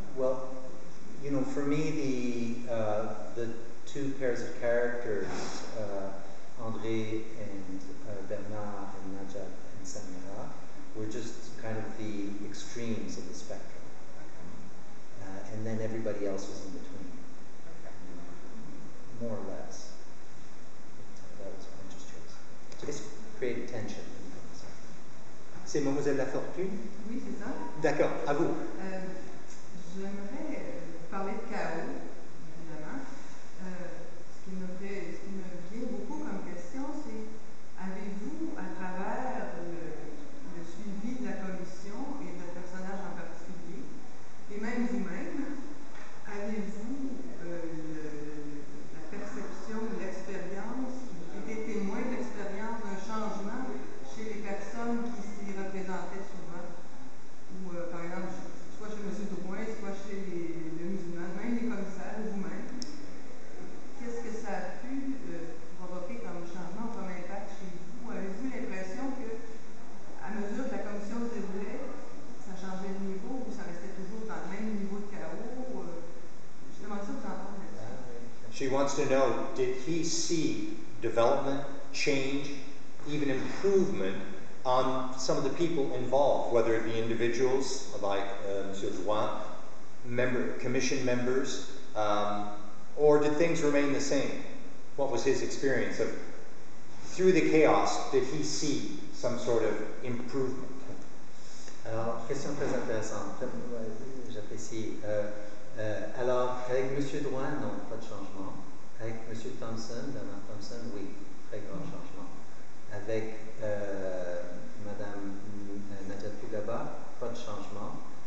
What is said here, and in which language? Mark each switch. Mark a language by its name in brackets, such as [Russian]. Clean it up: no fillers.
[English] Well, you know, for me, the two pairs of characters, André and Bernard and Najat and Samira, were just kind of the extremes of the spectrum. And then everybody else was in between, more or less. That was my just choice. So this created tension. [French] C'est Mademoiselle Lafortune? Oui, c'est ça. D'accord, à vous. J'aimerais parler de chaos, évidemment. Ce qui me vient beaucoup comme question, c'est avez-vous, à travers le suivi de la commission et de personnages en particulier, et même vous-même, avez-vous la perception, l'expérience, été témoin de l'expérience d'un changement chez les personnes qui s'y représentaient souvent? Ou, par exemple, soit chez M. Drouin, soit chez les musulmans, même les commissaires ou vous-même. Qu'est-ce que ça a pu provoquer comme changement, comme impact chez vous? Avez-vous l'impression que, à mesure que la commission se déroulait, ça changeait de niveau ou ça restait toujours dans le même niveau de chaos? Je demande ça vous entendre là-dessus. [English] She wants to know, did he see development, change, even improvement on some of the people involved, whether it be individuals like Monsieur Drouin, commission members, or did things remain the same? What was his experience of, through the chaos, did he see some sort of improvement? [French] Alors, question très intéressante, j'apprécie. Alors, avec M. Drouin, non, pas de changement. Avec M. Thompson, Bernard Thompson, oui, très grand changement. Avec Mme Najat Bougaba, pas de changement.